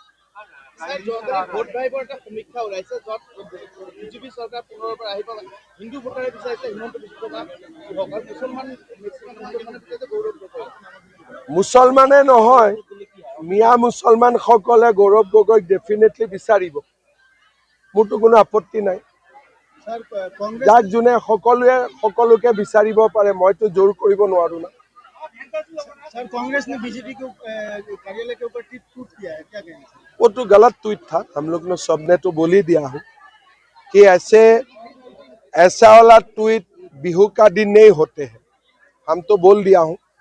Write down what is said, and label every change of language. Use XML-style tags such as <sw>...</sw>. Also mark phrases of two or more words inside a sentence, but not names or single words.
<as>মুছলমানে নহয় মিয়া মুছলমান সকলে গৌৰৱ গগৈক ডেফিনেটলি বিচাৰিব মোৰতো কোনো আপত্তি নাই যাক যোনে সকলোকে বিচাৰিব পাৰে মইতো জোৰ কৰিব নোৱাৰো না</as> <hi>सर कांग्रेस ने बीजेपी को कार्यालय के ऊपर ट्वीट किया है क्या कहेंगे वो तो गलत ट्वीट था हम लोग ने सबने तो बोल ही दिया हूँ कि ऐसा वाला ट्वीट बिहू का दिन नहीं होते हैं हम तो बोल दिया हूँ</hi>